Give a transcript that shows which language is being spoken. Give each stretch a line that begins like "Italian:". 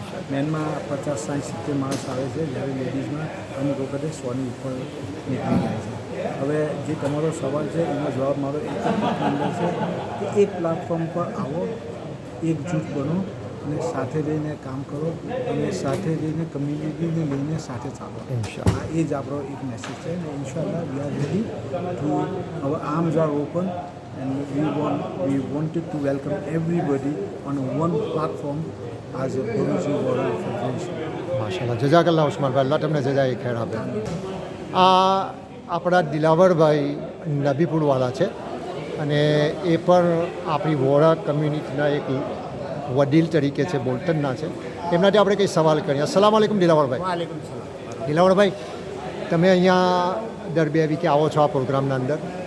Gujarati: મેનમાં 50, 60, 70 માણસ આવે છે, જ્યારે લેડીઝમાં અમુક વખતે 100ની ઉપર નીકળી જાય છે. હવે જે તમારો સવાલ છે એનો જવાબ મારો એક જ વાતની અંદર છે કે એક પ્લેટફોર્મ પર આવો, એક જૂથ બનો અને સાથે રહીને કામ કરો અને સાથે રહીને કમ્યુનિટીને લઈને સાથે ચાલો. ઇન્શાલ્લાહ. એ જ આપણો એક મેસેજ છે અને ઇન્શાલ્લાહ
English: We are ready to, our arms are open and we wanted to welcome everybody on one platform as a Guruji Oral Federation.
Gujarati: માશાલ્લાહ, જઝાકલ્લાહ Usmanbhai, અલ્લાહ તમને જઝાએ ખેર આપે. આ આપણા દિલાવરભાઈ નબીપુરવાળા છે અને એ પણ આપણી વોરા કમ્યુનિટીના એક વડીલ તરીકે છે, બોલ્ટનના છે. એમનાથી આપણે કંઈ સવાલ કરીએ. અસ્સલામ વાલેકુમ દિલાવરભાઈ. દિલાવરભાઈ, તમે અહીંયા દર 2 વીકે આવો છો આ પ્રોગ્રામના અંદર.